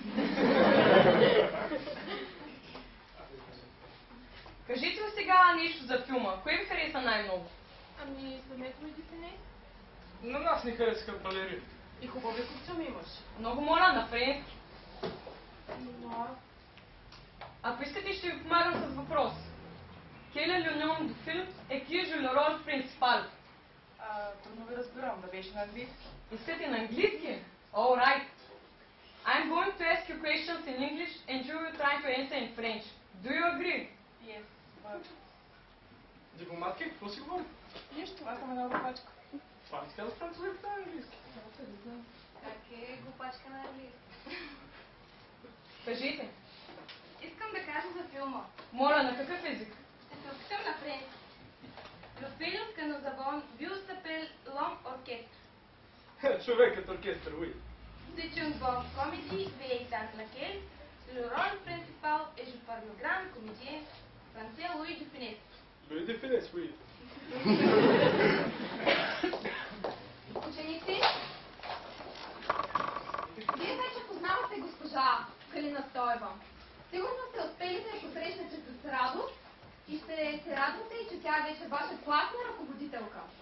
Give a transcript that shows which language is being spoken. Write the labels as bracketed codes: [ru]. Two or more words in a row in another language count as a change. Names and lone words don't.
[bg] Кажете ми сега нещо за филма. Кое ви хареса най-много? Ами, Слънето и Дефинес. На нас ни харесаха балери. И хубави костюми имаш. Много моля, на френски. Но... Ако искате, ще ви помагам с въпрос. [fr] Quel est le nom du film et qui joue le rôle principal? [bg] Трудно ви разбирам, да беше на английски. Искате на английски? [en] All right. I'm going to ask you questions in English and you will try to answer in French. Do you agree? Yes, but... [bg] Дипломатки, какво си говори? Нищо, аз съм една глупачка. Това не казва французи, това е английски. Как е глупачка на английски? Кажете. Искам да кажа за филма. Моля, на какъв език? Ще се опитам на френски. [fr] Le film que nous avons vu s'appelle L'Homme Orchestre. [bg] Човекът оркестър, уи. [fr] C'est une bonne comédie vieille dans laquelle le rôle principal est joué par le grand comédien français Louis de Funès. [bg] Луи де Финес, уи. Ученици, вие вече познавате госпожа Калина Стоева. Сигурно сте успели да я посрещнете с радост и ще се радвате и че тя е вече ваша класна ръководителка.